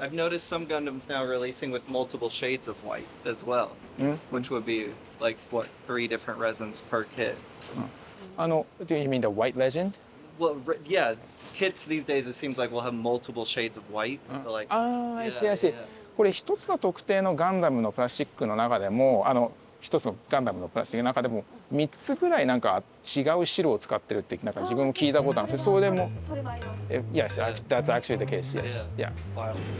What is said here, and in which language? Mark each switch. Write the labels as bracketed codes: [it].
[en] I've noticed some Gundams now releasing with multiple shades of white as well, which would be like what 3 different resins per kit. Do you mean the White Legend? Well, yeah, kits these days it seems like we'll have multiple shades of white. Like, I see, I see. [ja] これ一つの特定のガンダムのプラスチックの中でも一つのガンダムのプラスチックの中でも3つぐらいなんか違う白を使ってるってなんか自分も聞いたことあるんですけど、それでもそれはあります。 [en] Yes, that's actually the case. Yes, yeah. Wow.